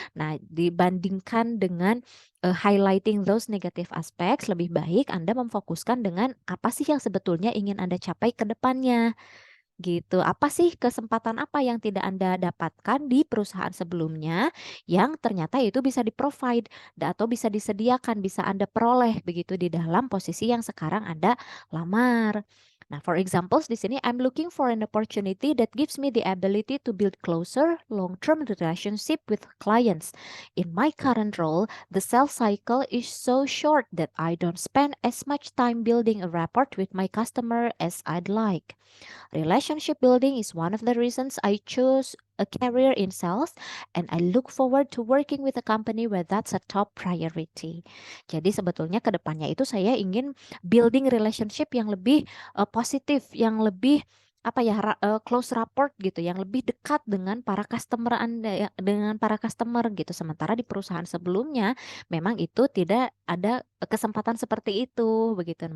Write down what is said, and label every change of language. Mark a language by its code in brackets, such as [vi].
[id] Nah, dibandingkan dengan [en] highlighting those negative aspects, [id] lebih baik Anda memfokuskan dengan apa sih yang sebetulnya ingin Anda capai ke depannya. Gitu. Apa sih kesempatan apa yang tidak Anda dapatkan di perusahaan sebelumnya yang ternyata itu bisa di-provide atau bisa disediakan, bisa Anda peroleh begitu di dalam posisi yang sekarang Anda lamar. [en] Nah, for examples [id] di sini [en] I'm looking for an opportunity that gives me the ability to build closer long-term relationship with clients. In my current role, the sales cycle is so short that I don't spend as much time building a rapport with my customer as I'd like. Relationship building is one of the reasons I chose a career in sales, and I look forward to working with a company where that's a top priority. [id] Jadi sebetulnya ke depannya itu saya ingin building relationship yang lebih positif, yang lebih apa ya close rapport gitu, yang lebih dekat dengan para customer Anda ya, dengan para customer gitu. Sementara di perusahaan sebelumnya memang itu tidak ada kesempatan seperti itu begitu.